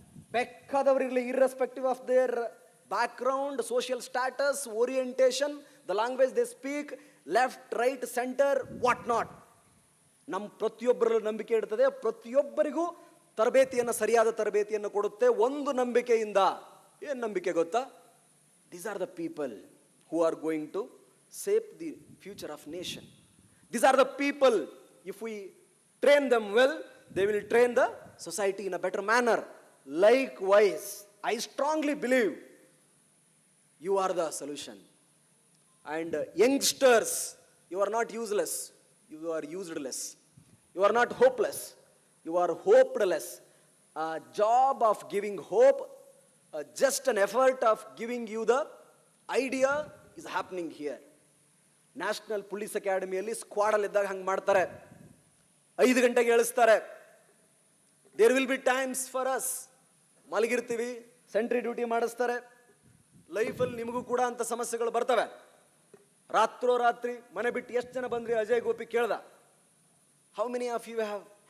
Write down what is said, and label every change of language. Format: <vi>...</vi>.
<en>ಬೇಕಾದವರಿರಲಿ, irrespective of their background, social status, orientation, the language they speak, left, right, centre, what not.</en> <kn>ನಮ್ಮ ಪ್ರತಿಯೊಬ್ಬರಲ್ಲೂ ನಂಬಿಕೆ ಇಡ್ತದೆ. ಪ್ರತಿಯೊಬ್ಬರಿಗೂ ತರಬೇತಿಯನ್ನು, ಸರಿಯಾದ ತರಬೇತಿಯನ್ನು ಕೊಡುತ್ತೆ. ಒಂದು ನಂಬಿಕೆಯಿಂದ. ಏನು ನಂಬಿಕೆ ಗೊತ್ತಾ?</kn> <en>These are the people who are going to save the future of nation. These are the people, if we train them well, they will train the society in a better manner. Likewise, I strongly believe you are the solution. And youngsters, you are not useless, you are useless. You are not hopeless, you are hopeless. A job of giving hope, just an effort of giving you the idea is happening here.</en> <kn>National police ಅಕಾಡೆಮಿಯಲ್ಲಿ ಸ್ಕ್ವಾಡಲ್ಲಿದ್ದಾಗ ಹಂಗೆ ಮಾಡ್ತಾರೆ. 5 ಗಂಟೆಗೆ ಹೇಳಿಸ್ತಾರೆ.</kn> <en>There will be times for us.</en> <kn>ಮಲಗಿರ್ತೀವಿ, sentry duty ಮಾಡಿಸ್ತಾರೆ. ಲೈಫಲ್ಲಿ ನಿಮಗೂ ಕೂಡ ಅಂತ ಸಮಸ್ಯೆಗಳು ಬರ್ತವೆ. ರಾತ್ರಿ ಮನೆ ಬಿಟ್ಟು ಎಷ್ಟು ಜನ ಬಂದ್ರಿ? ಅಜಯ್ ಗೋಪಿ ಕೇಳ್ದ.</kn> <en>How many of you have?</en>